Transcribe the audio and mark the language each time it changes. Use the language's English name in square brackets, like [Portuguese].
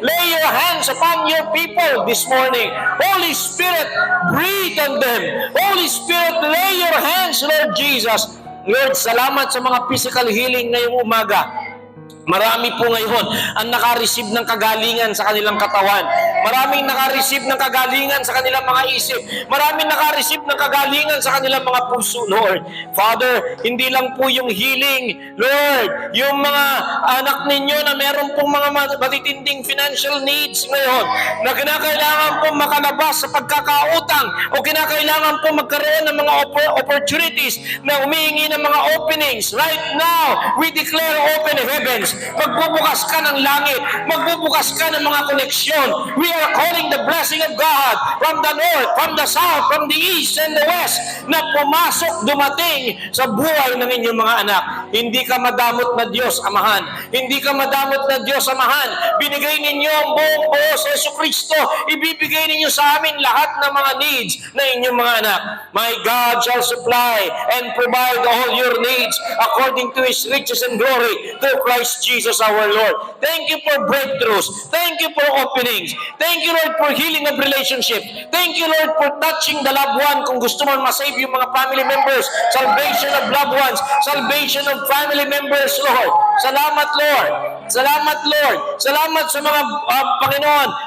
[English] Lay your hands upon your people this morning. Holy Spirit, breathe on them. Holy Spirit, lay your hands, Lord Jesus. [Filipino] Lord, salamat sa mga [English] physical healing [Filipino] ngayong umaga. Marami po ngayon ang naka-receive ng kagalingan sa kanilang katawan. Maraming naka-receive ng kagalingan sa kanilang mga isip. Maraming naka-receive ng kagalingan sa kanilang mga puso, Lord. Father, hindi lang po yung healing, Lord, yung mga anak ninyo na meron pong mga matitinding [English] financial needs [Filipino] ngayon, na kinakailangan pong makalabas sa pagkakautang o kinakailangan pong magkaroon ng mga opportunities na humihingi ng mga openings. [English] Right now, we declare open heavens. [Filipino] Magbubukas ka ng langit, magbubukas ka ng mga koneksyon. [English] We are calling the blessing of God from the north, from the south, from the east and the west, [Filipino] na pumasok, dumating sa buhay ng inyong mga anak. Hindi ka madamot na Diyos, Amahan. Hindi ka madamot na Diyos, Amahan. Binigay ninyo ang buong buo sa Jesucristo. Ibibigay ninyo sa amin lahat ng mga needs na inyong mga anak. [English] My God shall supply and provide all your needs according to His riches and glory through Christ Jesus our Lord. Thank you for breakthroughs. Thank you for openings. Thank you, Lord, for healing of relationship. Thank you, Lord, for touching the loved one [Filipino] kung gusto mo masave yung mga family members. [English] Salvation of loved ones. Salvation of family members, Lord. [Filipino] Salamat, Lord. Salamat, Lord. Salamat sa mga Panginoon.